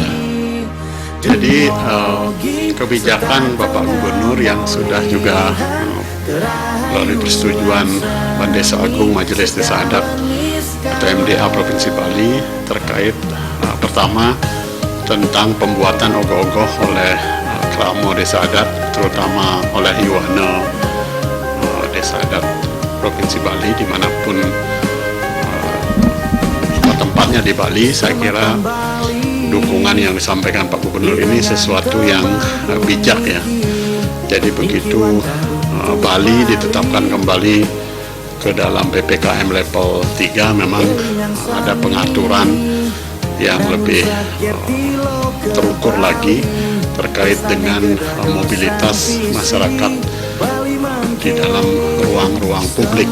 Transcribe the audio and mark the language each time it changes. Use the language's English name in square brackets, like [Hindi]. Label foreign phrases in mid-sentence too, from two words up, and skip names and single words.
[Indonesian] Jadi kebijakan Bapak Gubernur yang sudah juga melalui persetujuan Desa Agung Majelis Desa Adat atau MDA Provinsi Bali terkait pertama tentang pembuatan ogoh-ogoh oleh Kramo Desa Adat, terutama oleh Yuwana Desa Adat Provinsi Bali dimanapun tempatnya di Bali. Saya kira dukungan yang disampaikan Pak Gubernur ini sesuatu yang bijak ya. Jadi begitu Bali ditetapkan kembali ke dalam PPKM level 3, memang ada pengaturan yang lebih terukur lagi terkait dengan mobilitas masyarakat di dalam ruang-ruang publik.